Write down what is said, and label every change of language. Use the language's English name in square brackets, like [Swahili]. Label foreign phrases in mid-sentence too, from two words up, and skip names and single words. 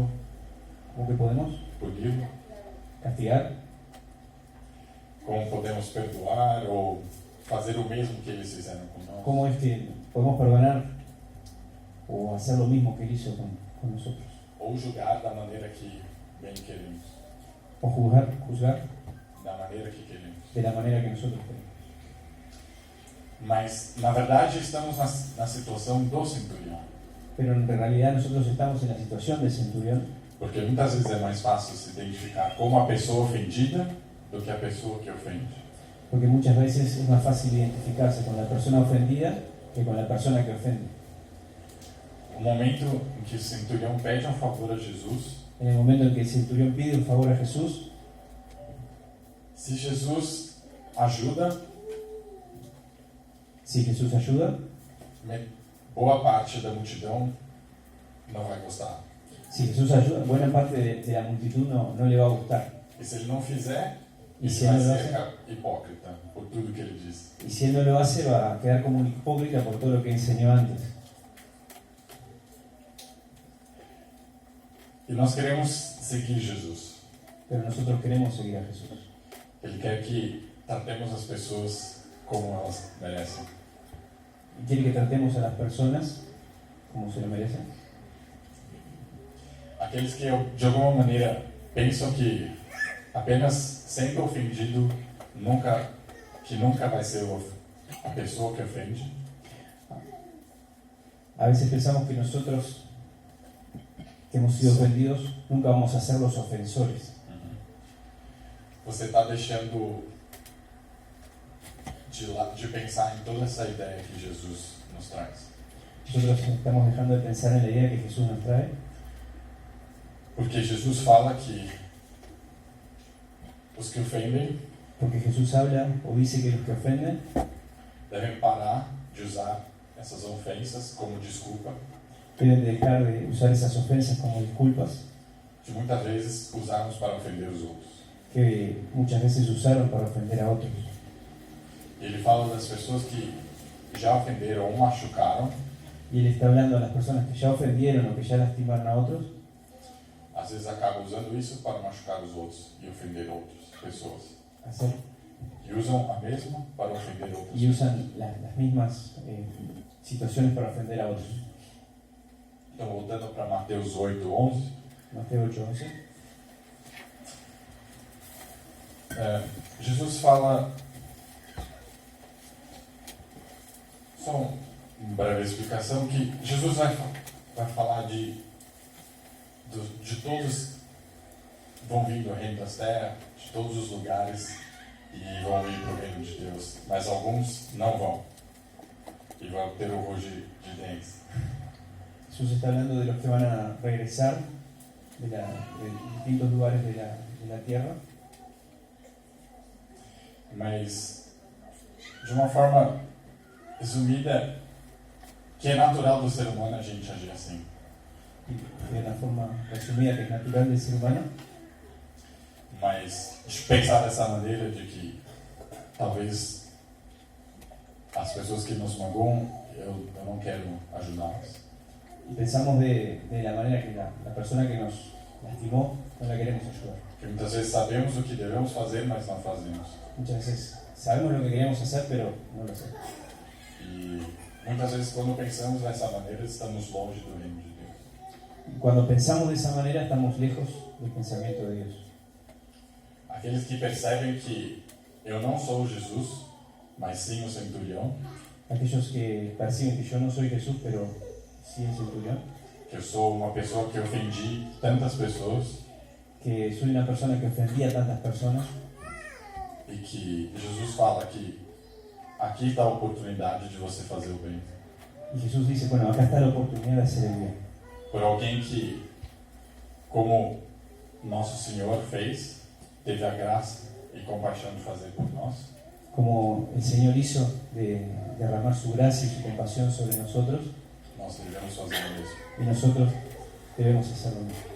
[Spanish] ¿Cómo que podemos castigar? [Portuguese] como podemos perdoar ou fazer o mesmo que eles fizeram conosco. [Spanish] ¿Cómo es que podemos perdonar o hacer lo mismo que Él hizo con nosotros? [Portuguese] Ou julgar da maneira que bem queremos, [Spanish] O juzgar [Portuguese] da maneira que queremos. [Spanish] de la manera que nosotros queremos. [Portuguese] Mas, na verdade, estamos na situação do centurião. [Spanish] Pero en realidad nosotros estamos en la situación del centurión, [Portuguese] Porque muitas vezes é mais fácil se identificar como a pessoa ofendida do que a pessoa que ofende. [Spanish] porque muchas veces es más fácil identificarse con la persona ofendida que con la persona que ofende. [Portuguese] O momento em que o centurião pede um favor a Jesus, [Spanish] En el momento en que el centurión pide un favor a Jesús, [Portuguese] se Jesus ajuda, [Spanish] si Jesús ayuda, [Portuguese] boa parte da multidão não vai gostar. [Spanish] Si Jesús ayuda, buena parte de la multitud no le va a gustar. [Portuguese] E se ele não fizer, E ele se vai ele não ser hipócrita por tudo que ele diz. [Spanish] Y si él no lo hace, va a quedar como un hipócrita por todo lo que enseñó antes. [Portuguese] E nós queremos seguir Jesus. [Spanish] Pero nosotros queremos seguir a Jesús. [Portuguese] Ele quer que tratemos as pessoas como elas merecem. [Spanish] Y quiere que tratemos a las personas como se lo merecen. [Portuguese] Aqueles que de alguma maneira pensam que apenas sendo ofendido nunca vai ser a pessoa que ofende. [Spanish] A veces pensamos que nosotros, que hemos sido ofendidos, nunca vamos a ser los ofensores. [Portuguese] Você está deixando de pensar em toda essa ideia que Jesus nos traz. [Spanish] Nosotros estamos dejando de pensar en la idea que Jesús nos trae, [Portuguese] Porque Jesus fala que os que ofendem [Spanish] porque Jesús habla o dice que los que ofenden [Portuguese] devem parar de usar essas ofensas como desculpa, [Spanish] deben dejar de usar esas ofensas como disculpas [Portuguese] que muitas vezes usamos para ofender os outros. [Spanish] que muchas veces usaron para ofender a otros. [Portuguese] Ele fala das pessoas que já ofenderam ou machucaram, [Spanish] Y él está hablando a las personas que ya ofendieron o que ya lastimaron a otros, [Portuguese] às vezes acabam usando isso para machucar os outros e ofender outras pessoas. [Spanish] hacer, [Portuguese] E usam a mesma para ofender outras [Spanish] y [Portuguese] pessoas. [Spanish] usan las mismas situaciones para ofender a otros. [Portuguese] Então, voltando para Mateus 8:11, [Spanish] Mateo 8:11. [Portuguese] Jesus fala, só uma breve explicação, que Jesus vai falar de todos vão vir do reino das terras, de todos os lugares, e vão ir para o reino de Deus, mas alguns não vão, e vão ter o rugir de dentes. [Spanish] Jesús está hablando de los que van a regresar de distintos lugares de la tierra, [Portuguese] Mas, de uma forma resumida, que é natural do ser humano a gente agir assim. [Spanish] y de una forma resumida que es natural del ser humano, [Portuguese] Mas de pensar dessa maneira de que talvez as pessoas que nos magoam, eu não quero ajudá-las. [Spanish] y pensamos de la manera que la persona que nos lastimó no la queremos ayudar. [Portuguese] Porque muitas vezes sabemos o que devemos fazer, mas não fazemos. [Spanish] Muchas veces sabemos lo que queremos hacer, pero no lo hacemos. [Portuguese] E muitas vezes quando pensamos dessa maneira, estamos longe do reino de Deus. [Spanish] Y cuando pensamos de esa manera, estamos lejos del pensamiento de Dios. [Portuguese] Aqueles que percebem que eu não sou Jesus, mas sim o centurião, [Spanish] Aquellos que perciben que yo no soy Jesús, pero sí el centurión, [Portuguese] que eu sou uma pessoa que ofendi tantas pessoas, [Spanish] que soy una persona que ofendía a tantas personas, [Portuguese] e que Jesus fala que aqui está a oportunidade de você fazer o bem. [Spanish] y Jesús dice, bueno, acá está la oportunidad de hacer el bien. [Portuguese] Por alguém que, como nosso Senhor fez, teve a graça e compaixão de fazer por nós, [Spanish] Como el Señor hizo de derramar su gracia y su compasión sobre nosotros, [Portuguese] nós devemos fazer o mesmo. [Spanish] y nosotros debemos hacerlo mismo.